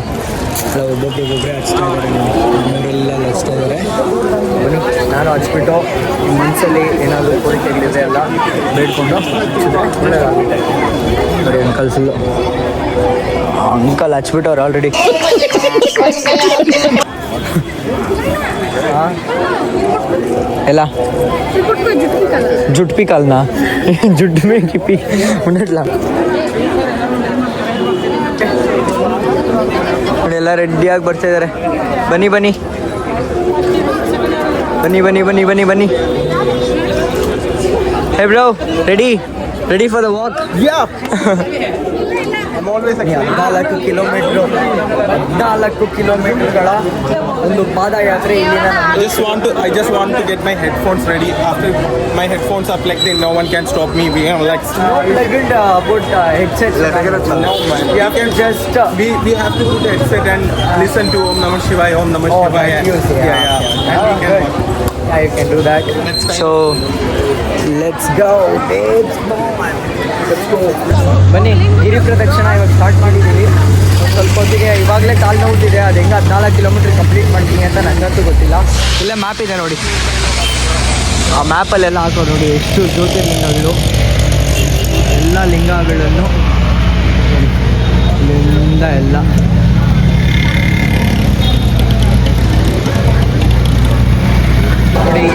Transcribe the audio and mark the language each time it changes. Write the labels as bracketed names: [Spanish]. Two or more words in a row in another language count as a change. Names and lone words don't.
[Kannada] ಎಲ್ಲ ಒಬ್ಬೊಬ್ಬರೊಬ್ಬೊಬ್ಬರೇ ಹಚ್ತಾ ಇದ್ದಾರೆ ನೋಡಿ, ಅವರೆಲ್ಲ ಹಚ್ತಾ ಇದ್ದಾರೆ. ಬನ್ನಿ ನಾನು ಹಚ್ಬಿಟ್ಟು ನಿಮ್ಮ ಮನಸ್ಸಲ್ಲಿ ಏನಾದರೂ ಕೋರಿಕೆಗಳಿದೆ ಎಲ್ಲ ಬೇಡ್ಕೊಂಡು ಹಚ್ಚಿದ್ರೆ ಒಳ್ಳೆಯದಾಗುತ್ತೆ ನೋಡಿ. ಅಂಕಲ್ ಹಚ್ಬಿಟ್ಟವ್ರು ಆಲ್ರೆಡಿ. [Telugu] ఎలా జుట్టు పీకాలనా? జుట్టు మీద పీ ఉండట్లా. [Kannada] ಎಲ್ಲ ರೆಡಿಯಾಗಿ ಬರ್ತಾ ಇದ್ದಾರೆ. ಬನ್ನಿ ಬನ್ನಿ ಬನ್ನಿ ಬನ್ನಿ ಬನ್ನಿ ಬನ್ನಿ ಬನ್ನಿ. [English] Hey bro, ready for the walk? [Kannada] 14 ಕಿಲೋಮೀಟರ್ಗಳ ಒಂದು ಪಾದಯಾತ್ರೆ ಇಲ್ಲಿನ. [English] I just want to get my headphones ready. After my headphones are plugged in, no one can stop me. We are like headsets. No man. You have to just we have to put a headset and listen to [Sanskrit] Om Namah Shivaya, Om Namah Shivaya. [English] Yeah. And we can walk. Yeah, you can do that. So let's go. [Kannada] ಬನ್ನಿ, ಗಿರಿ ಪ್ರದಕ್ಷಿಣ ಇವಾಗ ಸ್ಟಾರ್ಟ್ ಮಾಡಿದ್ದೀವಿ. ಸ್ವಲ್ಪ ಹೊತ್ತಿಗೆ ಇವಾಗಲೇ ಕಾಲು ನೋವುತ್ತಿದೆ. ಅದು ಹೆಂಗೆ 14 ಕಿಲೋಮೀಟ್ರ್ ಕಂಪ್ಲೀಟ್ ಮಾಡ್ತೀನಿ ಅಂತ ನನಗಂತೂ ಗೊತ್ತಿಲ್ಲ. ಇಲ್ಲೇ ಮ್ಯಾಪ್ ಇದೆ ನೋಡಿ, ಆ ಮ್ಯಾಪಲ್ಲೆಲ್ಲ ಹಾಕೋ ನೋಡಿ ಎಷ್ಟು ಜ್ಯೋತಿರ್ಲಿಂಗಗಳು, ಎಲ್ಲ ಲಿಂಗಗಳನ್ನು ಇಲ್ಲಿಂದ ಎಲ್ಲ ನೋಡಿ.